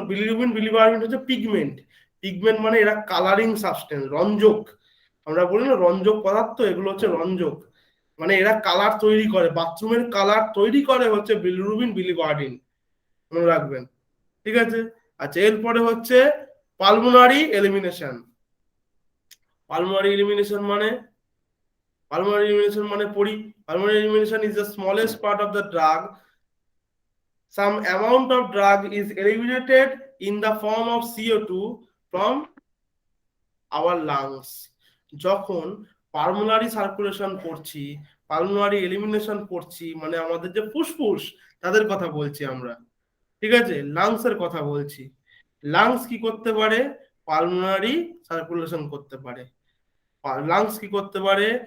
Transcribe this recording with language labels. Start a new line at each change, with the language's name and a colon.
Bangla: Bilirubin, বিলিভার্টিন হচ্ছে pigment. Pigment মানে এরা কালারিং সাবস্টেন্স, রঞ্জক। আমরা বলি না রঞ্জক পদার্থ, এগুলো হচ্ছে রঞ্জক, মানে এরা কালার তৈরি করে, বাথরুমের কালার তৈরি করে হচ্ছে বিলিরুবিন, বিলিভার্টিন, মনে রাখবেন, ঠিক আছে। আচ্ছা, এরপরে হচ্ছে পালমোনারি এলিমিনেশন। পালমোনারি এলিমিনেশন মানে,
English: pulmonary elimination
Bangla: মানে পড়ি,
English: pulmonary elimination is the smallest part of the drug. Some amount of drug is eliminated in the form of CO2 from our lungs.
Bangla: যখন পালমোনারি সার্কুলেশন করছি, pulmonary elimination করছি, মানে আমাদের যে ফুসফুস তাদের কথা বলছি আমরা, ঠিক আছে, লাংস এর কথা বলছি। লাংস কি করতে পারে? পালমোনারি সার্কুলেশন করতে পারে। লাংস কি করতে পারে?